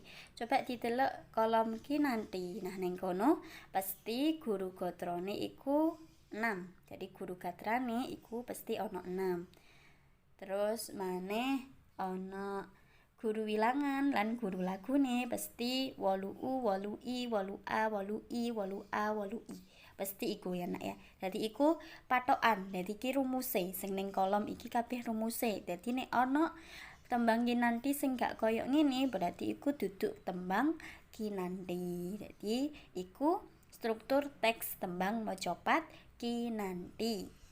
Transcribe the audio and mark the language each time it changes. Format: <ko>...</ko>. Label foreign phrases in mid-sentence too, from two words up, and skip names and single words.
<jv>Coba didelok kolom kinanti. Nah ning kono pasti guru gatrane iku 6. Jadi guru gatrane iku pasti ana 6. Terus maneh ana guru wilangan lan guru lagune pasti 8U, 8I, 8A, 8I, 8A, 8I. Pasti iku ya nak ya. Dadi iku patokan. Dadi iki rumuse sing ning kolom iki kabeh rumuse. Dadi nek ana tembang kinanti sing gak koyo ngene berarti iku duduk tembang kinanti. Dadi iku struktur teks tembang macapat kinanti.</jv>